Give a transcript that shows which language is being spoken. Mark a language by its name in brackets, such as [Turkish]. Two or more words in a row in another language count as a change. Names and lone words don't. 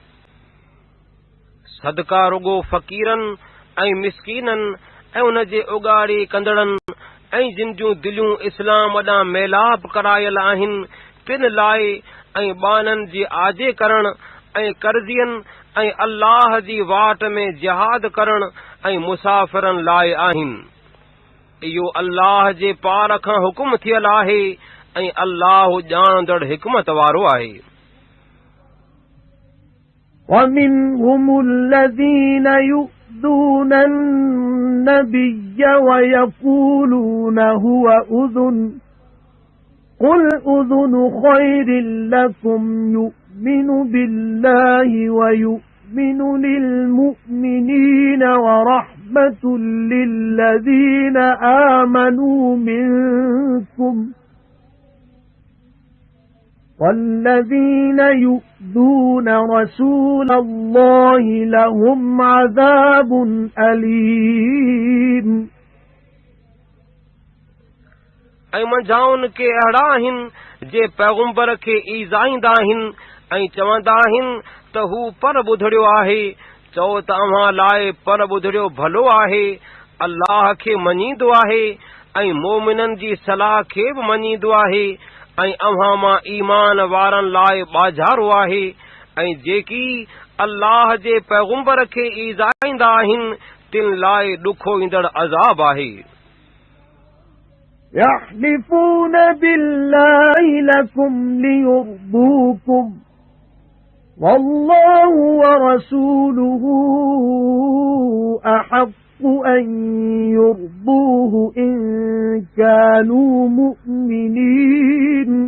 [Sindhi] सदका रुगो फ़क़ीरनि ऐं मिसकीननि ऐं उन जे उगाड़े कंदड़नि ऐं जिन जूं दिलियूं इस्लाम ॾांहुं मेलाप करायल आहिनि तिन लाइ ऐं ॿाननि जी आजे करण ऐं कर्ज़ियनि ऐं अल्लाह जी वाट में जिहाद करण ऐं मुसाफ़िरनि लाइ आहिनि इहो अल्लाह जे पार खां हुकुम थियल आहे ऐं अल्लाह ॼाणंदड़ हिकमत वारो आहे [Arabic] وَمِنْهُمُ الَّذِينَ يُؤْذُونَ النَّبِيَّ وَيَقُولُونَ هُوَ أُذُنٌ قُلْ أُذُنُ خَيْرٍ لَكُمْ يُؤْمِنُ بِاللَّهِ وَيُؤْمِنُ لِلْمُؤْمِنِينَ وَرَحْمَةٌ لِلَّذِينَ آمَنُوا مِنكُمْ وَالَّذِينَ يُؤْذُونَ رَسُولَ اللَّهِ لَهُمْ عَذَابٌ أَلِيمٌ [Sindhi] ऐं मंझाउनि के अहिड़ा आहिनि जे पैगुंबर खे ईज़ाईंदा आहिनि ऐं चवंदा आहिनि त हू पर ॿुधड़ियो आहे चओ त अव्हां लाइ पर ॿुधड़ियो भलो आहे अल्लाह खे मञींदो आहे ऐं मोमिननि जी सलाह खे बि मञींदो आहे ऐं अव्हां मां ईमान वारनि लाइ ॿाझारो आहे ऐं जेकी अल्लाह जे पैगुंबर खे ईज़ाईंदा आहिनि तिन लाइ ॾुखो ईंदड़ अज़ाब आहे [Arabic] يَحْلِفُونَ بِاللَّهِ لَكُمْ لِيُرْضُوكُمْ وَاللَّهُ وَرَسُولُهُ أَحَقُّ أَن يُرْضُوهُ إِن كَانُوا مُؤْمِنِينَ